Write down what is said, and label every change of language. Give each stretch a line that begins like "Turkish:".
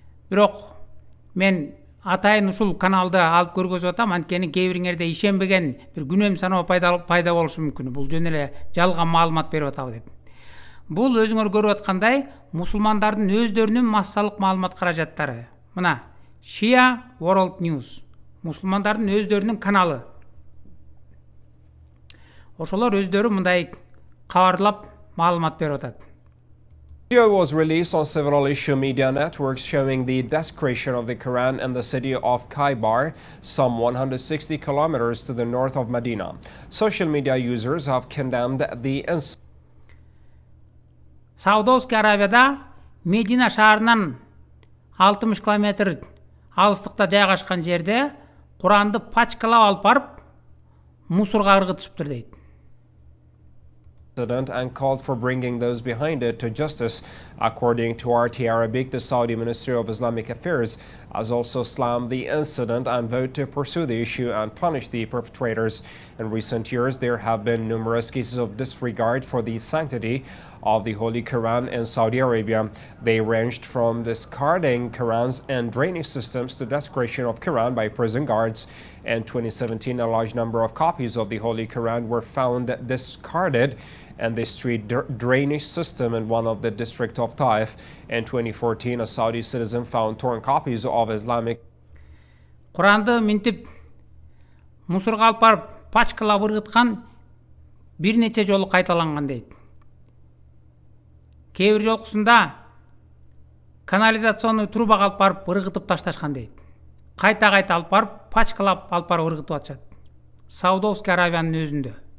Kyrgyz: Бирок мен атайын ушул каналды алып көргөзүп атам, анткени кээ бириңерде ишенбеген бир күнөм саноо пайда болушу мүмкүн. Бул жөн эле жалган маалымат берип атабы деп. Бул өзүңөр көрүп аткандай мусулмандардын өздөрүнүн массалык маалымат каражаттары. Мына Shia World News. Мусулмандардын өздөрүнүн каналы. Ошолор өздөрү мындай кабарлап маалымат берип атат.
English: Video was released on several issue media networks showing the desecration of the Quran in the city of Khaybar, some 160 kilometers to the north of Medina. Social media users have condemned the incident.
Kyrgyz: Саудовский Аравияда Медина шаарынан 60 километр алыстыкта жайгашкан жерде Куранды пачкалап алып барып мусорго ыргытышыптыр дейт.
English: And called for bringing those behind it to justice. According to RT Arabic, the Saudi Ministry of Islamic Affairs has also slammed the incident and vowed to pursue the issue and punish the perpetrators. In recent years, there have been numerous cases of disregard for the sanctity of the Holy Quran in Saudi Arabia. They ranged from discarding Qurans and drainage systems to desecration of Quran by prison guards. In 2017, a large number of copies of the Holy Quran were found discarded and the street drainage system in one of the district of Taif. In 2014, a Saudi citizen found torn copies of Islamic
Kyrgyz: Quran'da mintip мусорго алып барып пачкалап ыргыткан бир нече жолу кайталанган дейт. Кээ бир жолкусунда канализационный трубага алып барып ыргытып ташташкан дейт. Кайта алып барып пачкалап алып барып ыргытып атышат. Саудовский Аравиянын өзүндө.